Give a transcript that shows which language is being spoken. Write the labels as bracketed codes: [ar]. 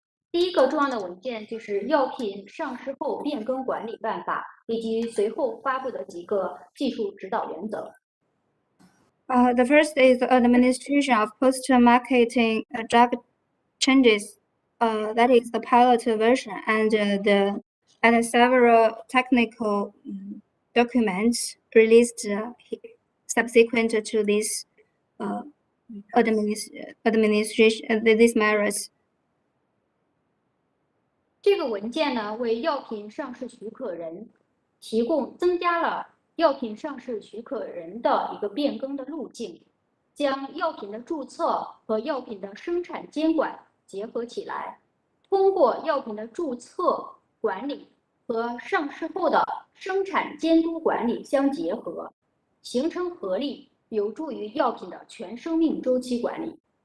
[zh] 第一个重要的文件就是药品上市后变更管理办法，以及随后发布的几个技术指导原则。 [en] The first is the administration of post-marketing drug changes. That is the pilot version, and several technical documents released subsequent to this administration these measures. [zh] 这个文件呢，为药品上市许可人增加了药品上市许可人的一个变更的路径，将药品的注册和药品的生产监管结合起来，通过药品的注册管理和上市后的生产监督管理相结合，形成合力，有助于药品的全生命周期管理。